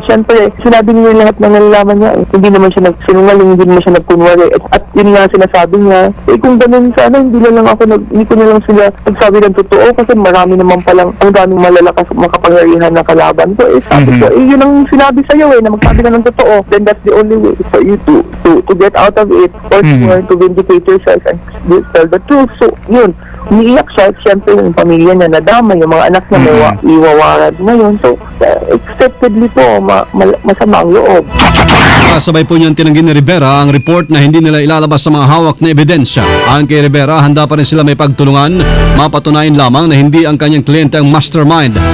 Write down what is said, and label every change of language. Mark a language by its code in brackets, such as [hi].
[tl] Siyempre, sinabi niya lahat ng nalalaman niya. Hindi naman siya nagsinungaling, hindi naman siya nagkunwari. At yun nga sinasabi niya, kung ganun sana, hindi ko na lang sila nagsabi ng totoo kasi marami naman palang ang daming malalakas makapangyarihan na kalaban. So, sabi ko, yun ang sinabi sa'yo na magsabi ka ng totoo. [en] Then that's the only way for you to get out of it or to vindicate yourself and tell the truth. [tl] So, yun. Umiiyak siya, siyempre yung pamilya niya nadama, yung mga anak niya may iwawarad ngayon. So, expectedly po, masama ang loob. Kasabay po niyang tinanggin ni Rivera ang report na hindi nila ilalabas sa mga hawak na ebidensya. Ayon kay Rivera, handa pa rin sila may pagtulungan, mapatunayan lamang na hindi ang kanyang kliyente ang mastermind.